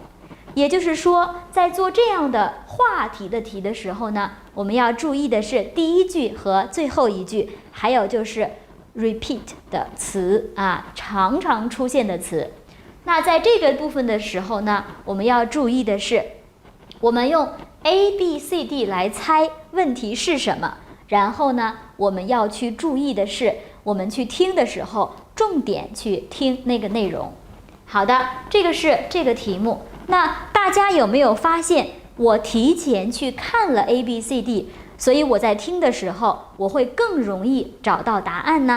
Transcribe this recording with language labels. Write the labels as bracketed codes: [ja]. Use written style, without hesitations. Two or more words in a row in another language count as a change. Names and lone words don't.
[zh] 也就是說，在做這樣的話題的题的時候呢，我們要注意的是第一句和最後一句，还有就是 repeat 的詞常常出现的詞。那在这個部分的時候呢，我們要注意的是，我們用 A、B、C、D 來猜問題是什麼，然後呢，我們要去注意的是，我們去聽的時候，重點去聽那個內容。好的，這個是這個題目。那大家有沒有發現，我提前去看了 A、B、C、D， 所以我在聽的時候，我會更容易找到答案呢？